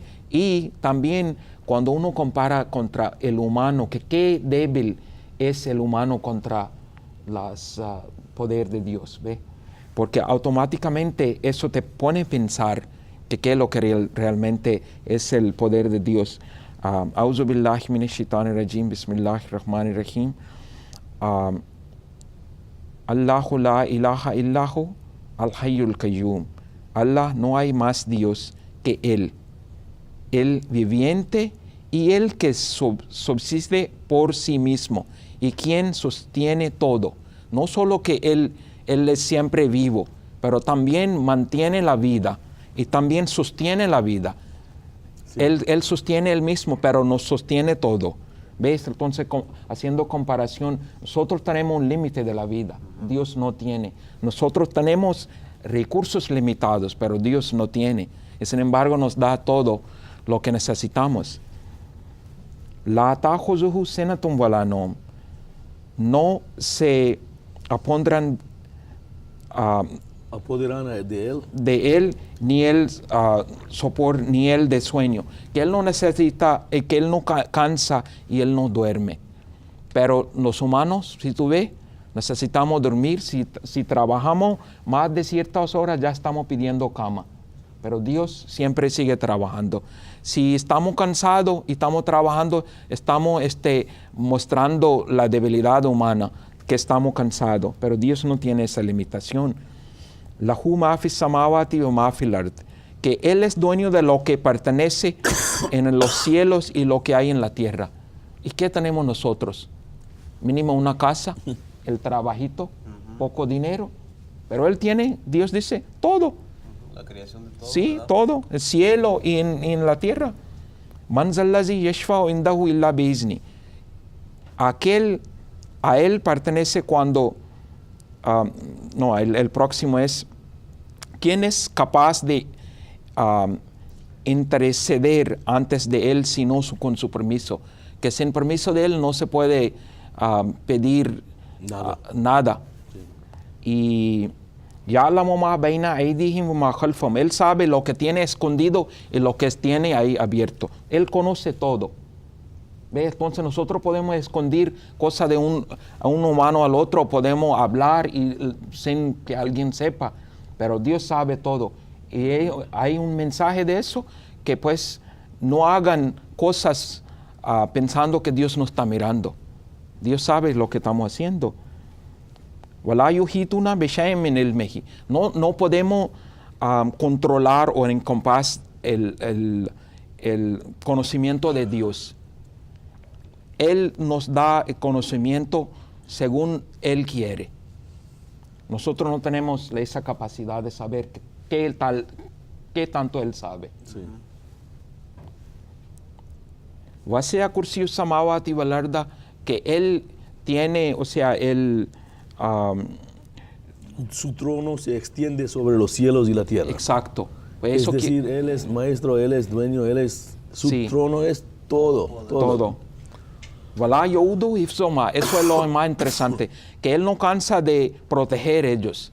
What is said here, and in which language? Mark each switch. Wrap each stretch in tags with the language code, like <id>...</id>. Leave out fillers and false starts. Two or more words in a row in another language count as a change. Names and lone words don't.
<es>Y también cuando uno compara contra el humano, que qué débil es el humano contra los poder de Dios, ¿ve? Porque automáticamente eso te pone a pensar que qué es lo que realmente es el poder de Dios.</es> <ar>أعوذ بالله من الشيطان الرجيم، بسم الله الرحمن الرحيم. الله لا إله إلا هو الحي القيوم.</ar> <es>Allah, no hay más Dios que Él, el viviente y el que subsiste por sí mismo y quien sostiene todo. No solo que Él es siempre vivo, pero también mantiene la vida y también sostiene la vida. Sí. Él sostiene Él mismo, pero nos sostiene todo. ¿Ves? Entonces, haciendo comparación, nosotros tenemos un límite de la vida, Dios no tiene. Nosotros tenemos recursos limitados, pero Dios no tiene. Y sin embargo, nos da todo lo que necesitamos.</es> <ar>لا تأخذه سنة ولا نوم.</ar> <es>No se apoderan de él ni el sopor ni el de sueño, que él no necesita, que él no cansa y él no duerme. Pero los humanos, si tú ves, necesitamos dormir. Si trabajamos más de ciertas horas ya estamos pidiendo cama, pero Dios siempre sigue trabajando. Si estamos cansados y estamos trabajando, estamos mostrando la debilidad humana, que estamos cansados, pero Dios no tiene esa limitación.</es> <ar>له ما في السماوات وما في الأرض,</ar> <es>que Él es dueño de lo que pertenece en los cielos y lo que hay en la tierra. ¿Y qué tenemos nosotros? Mínimo una casa, el trabajito, poco dinero, pero Él tiene, Dios dice, todo. La creación de todo. Sí, ¿verdad? todo, el cielo y en la tierra.</es> <ar>من ذا الذي يشفع عنده إلا بإذنه.</ar> <es>A Él pertenece cuando, el próximo es, ¿quién es capaz de interceder antes de Él sino con su permiso? Que sin permiso de Él no se puede pedir nada. Sí.</es> <ar>Y يعلم ما بين أيديهم وما خلفهم.</ar> <es>Él sabe lo que tiene escondido y lo que tiene ahí abierto. Él conoce todo. ¿Ves? Entonces nosotros podemos esconder cosas a un humano al otro, podemos hablar y sin que alguien sepa, pero Dios sabe todo. Y hay un mensaje de eso, que pues no hagan cosas pensando que Dios nos está mirando. Dios sabe lo que estamos haciendo.</es> <ar>ولا يحيطون بشيء من علمه.</ar> <es>No podemos controlar o encompassar el conocimiento de Dios. Él nos da el conocimiento según Él quiere. Nosotros no tenemos esa capacidad de saber qué tanto Él sabe. Sí.</es> <ar>وسع كرسيه السماوات والأرض,</ar> <es>que Él tiene, o sea, su trono se extiende sobre los cielos y la tierra. Exacto. Es decir, Él es maestro, Él es dueño, su sí. trono es Todo. Voilà, Yehudu y Soma, eso es lo más interesante, que Él no cansa de proteger ellos.</es>